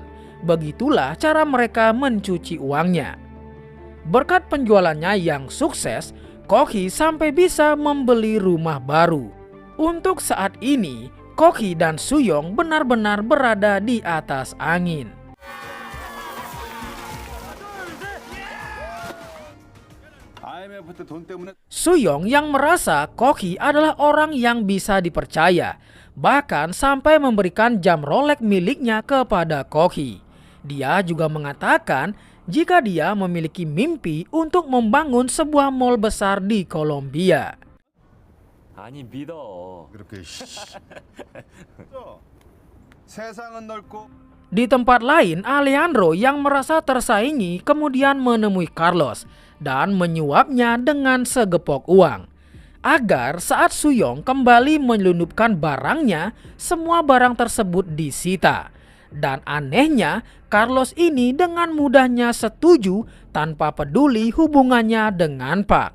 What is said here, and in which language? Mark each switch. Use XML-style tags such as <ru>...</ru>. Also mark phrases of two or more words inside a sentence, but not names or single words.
<id>Begitulah cara mereka mencuci uangnya. Berkat penjualannya yang sukses, Koki sampai bisa membeli rumah baru. Untuk saat ini, Koki dan Suyong benar-benar berada di atas angin.</id> <ko>IMF 돈 때문에</ko> <id>Suyong yang merasa Koki adalah orang yang bisa dipercaya, bahkan sampai memberikan jam Rolex miliknya kepada Koki. Dia juga mengatakan jika dia memiliki mimpi untuk membangun sebuah mall besar di Columbia.</id> <ko>아니 믿어. 그렇게 세상은 넓고</ko> <id>Di tempat lain, Alejandro yang merasa tersaingi kemudian menemui Carlos dan menyuapnya dengan segepok uang. Agar saat Suyong kembali menyelundupkan barangnya, semua barang tersebut disita. Dan anehnya, Carlos ini dengan mudahnya setuju tanpa peduli hubungannya dengan Park.</id>